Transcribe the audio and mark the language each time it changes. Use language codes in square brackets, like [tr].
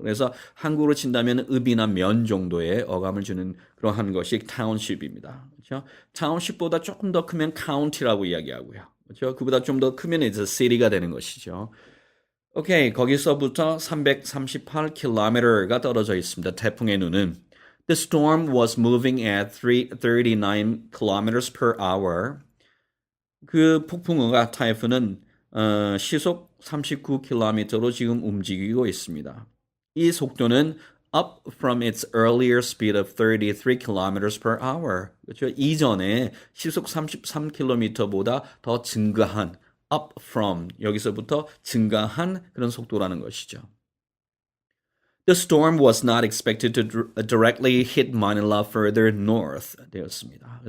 [ko] 그래서 한국으로 친다면 읍이나 면 정도의 어감을 주는 그러한 것이 타운십입니다. 그렇죠? 타운십보다 조금 더 크면 카운티라고 이야기하고요. 그렇죠? 그보다 좀 더 크면 이제 시티가 되는 것이죠. 오케이, 거기서부터 338km가 떨어져 있습니다. 태풍의 눈은. [en] The storm was moving at 39 kilometers per hour. [ko] 그 폭풍우가 타이푼은 시속 39km로 지금 움직이고 있습니다. 이 속도는 [en] up from its earlier speed of 33 kilometers per hour. 그렇죠? [ko] 이전에 시속 33km보다 더 증가한 up from 여기서부터 증가한 그런 속도라는 것이죠. [en] The storm was not expected to directly hit Manila further north 되었습니다.